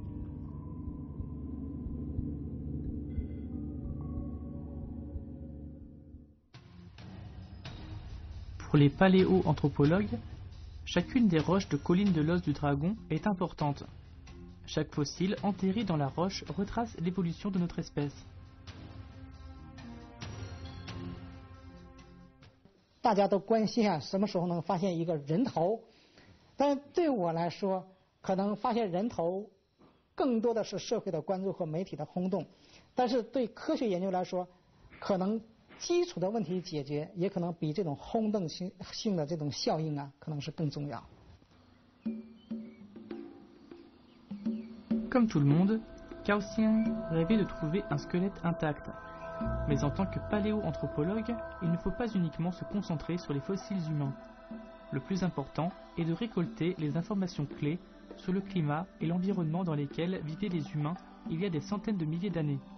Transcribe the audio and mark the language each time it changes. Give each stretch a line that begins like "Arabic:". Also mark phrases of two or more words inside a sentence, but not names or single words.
French: Pour les paléoanthropologues, chacune des roches de collines de l'os du dragon est importante. Chaque fossile enterré dans la roche retrace l'évolution de notre espèce.
Chinese: 大家都关心啊，什么时候能发现一个人头？但对我来说，可能发现人头更多的是社会的关注和媒体的轰动。但是对科学研究来说，可能基础的问题解决，也可能比这种轰动性的这种效应啊，可能是更重要。
French: Comme tout le monde, Cao Xian rêvait de trouver un squelette intact. Mais en tant que paléoanthropologue, il ne faut pas uniquement se concentrer sur les fossiles humains. Le plus important est de récolter les informations clés sur le climat et l'environnement dans lesquels vivaient les humains il y a des centaines de milliers d'années.